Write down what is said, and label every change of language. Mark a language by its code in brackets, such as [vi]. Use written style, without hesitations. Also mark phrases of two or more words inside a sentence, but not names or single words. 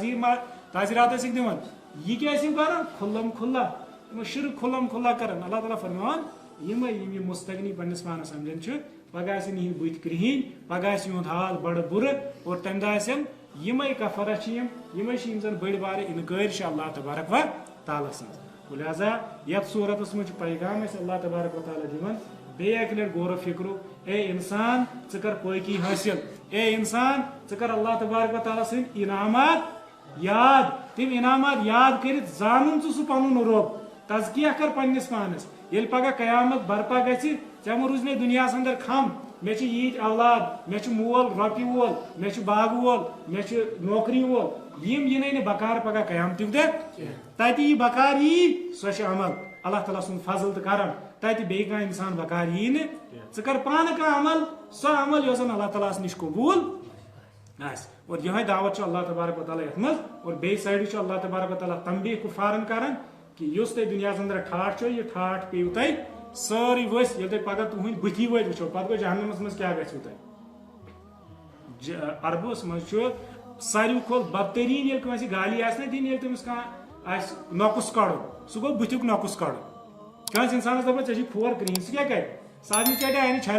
[ks] تعزیرات ٲسِکھ دِوان یہِ کیٛاہ ٲسۍ یِم کران کھُلم کھُلا یِم شرک کھُلم کھُلا کران اللہ تعالیٰ فرماوان یِمے یِم یہِ مستغنی پننِس پانس سمجھان چھِ پگاہ آسن یِہنٛدۍ بٕتھۍ کرٛہِنۍ پگاہ آسہِ یِہُنٛد حال بڑٕ بُرٕ اور تمہِ دۄہ آسن یِمے کفرہ چھِ یِمے چھِ یِم زن بٔڑۍ بارٕ انکٲرۍ چھِ اللہ تبارک و تعالیٰ سٕنٛز لہذا یتھ صوٗرتس منٛز چھُ پیغام اسہِ اللہ تبارک و تعالیٰ دِوان بیٚیہِ اکہِ لٹہِ غور و فِکرُک اے انسان ژٕ کر پٲکی حٲصِل اے انسان ژٕ کر اللہ تبارک و تعالیٰ سٕنٛدۍ انعامات یاد تِم انعامات یاد کٔرِتھ زانُن ژٕ سُہ پنُن رۄب تزکیہ کر پننِس پانس ییٚلہِ پگاہ قیامت برپا گژھِ ژےٚ مہ روٗزِ نہٕ دُنیاہس انٛدر کھم مےٚ چھِ ییٖتۍ اولاد مےٚ چھُ مول رۄپیہِ وول مےٚ چھُ باغہٕ وول مےٚ چھُ نوکری وول یِم یِنٕے نہٕ بکار پگاہ قیامتُک دۄہ تتہِ یی بکار یی سۄ چھِ عمل اللہ تعالیٰ سُنٛد فضل تہٕ کرم تتہِ بیٚیہِ کانٛہہ انسان بکار یی نہٕ ژٕ کر پانہٕ کانٛہہ عمل سۄ عمل یۄس زن اللہ تعالیٰ ہس نِش قبوٗل آسہِ اور یِہوے دعوت چھُ اللہ تبارک و تعالیٰ یتھ منٛز اور بیٚیہِ سایڈٕ چھُ اللہ تبارک و تعالیٰ تنبیہ کُفارن کران کہ یُس تۄہہِ دُنیاہس انٛدر ٹھاٹھ چھو یہِ ٹھاٹھ پیٚیِو تۄہہِ سٲرٕے ؤسۍ ییٚلہِ تۄہہِ پگاہ تُہنٛدۍ بٕتھی وٲتۍ وٕچھو پتہٕ گوٚو جہنمس منٛز کیٛاہ گژھِوٕ تۄہہِ عربس منٛز چھُ ساروی کھۄتہٕ بدتریٖن ییٚلہِ کٲنٛسہِ گالی آسہِ نا دِنۍ ییٚلہِ تٔمِس کانٛہہ آسہِ نۄقُس کڑُن سُہ گوٚو بٕتھیُک نۄقُس کڑُن کٲنٛسہِ انسانس دپو ژےٚ چھُے کھور کرٛہِنۍ سُہ کیٛاہ کرِ سارنٕے چاٹہِ آیہِ چھلہِ